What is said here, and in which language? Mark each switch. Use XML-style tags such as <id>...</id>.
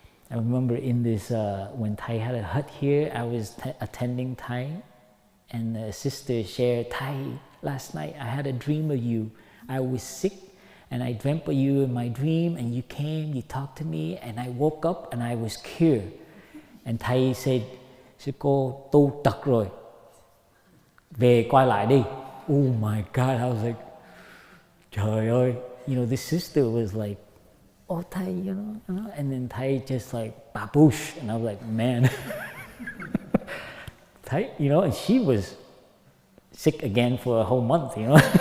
<en>I remember in this, when Thầy had a hut here, I was attending Thầy, and the sister shared, Thầy, last night I had a dream of you. I was sick, and I dreamt of you in my dream, and you came, you talked to me, and I woke up and I was cured. And Thầy said,</en> <vi>sư cô tu tật rồi, về quay lại đi.</vi> <en>Oh my God, I was like,</en> <vi>trời ơi.</vi> <en>You know, this sister was like, oh Thầy, you know, and then Thầy just like, baboosh, and I was like, man. Thầy, you know, and she was sick again for a whole month, you know.</en>